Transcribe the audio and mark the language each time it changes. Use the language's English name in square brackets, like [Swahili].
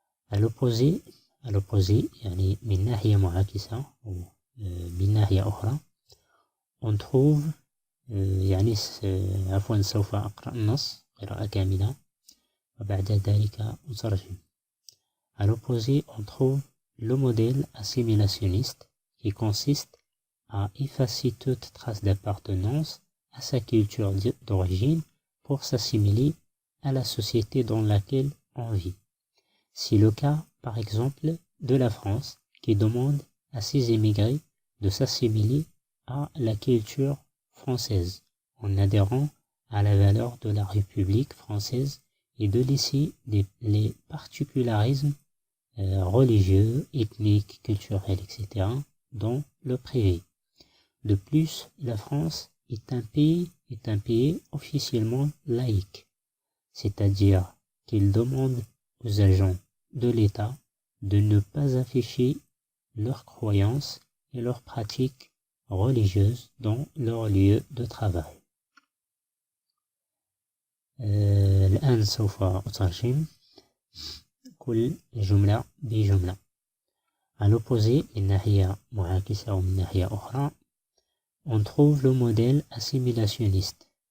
[French] À l'opposé [Arabic] يعني من ناحية معاكسة أو من ناحية أخرى [French] on trouve [Arabic] يعني عفوا سوف أقرأ النص قراءة كاملة وبعد ذلك أترجم. [French] À l'opposé on trouve le modèle assimilationniste qui consiste à effacer toute trace d'appartenance à sa culture d'origine pour s'assimiler à la société dans laquelle on vit. C'est le cas, par exemple, de la France qui demande à ses émigrés de s'assimiler à la culture française en adhérant à la valeur de la République française et de laisser les particularismes religieux, ethniques, culturels, etc. dans le privé. De plus, la France est un pays officiellement laïque, c'est-à-dire qu'il demande aux agents de l'État de ne pas afficher leurs croyances et leurs pratiques religieuses dans leur lieu de travail. [Arabic] الآن سوف أترجم كل جملة بجملة. [French] À l'opposé [Arabic] من ناحية معاكسة ومن ناحية أخرى [French] on trouve le modèle assimilationniste.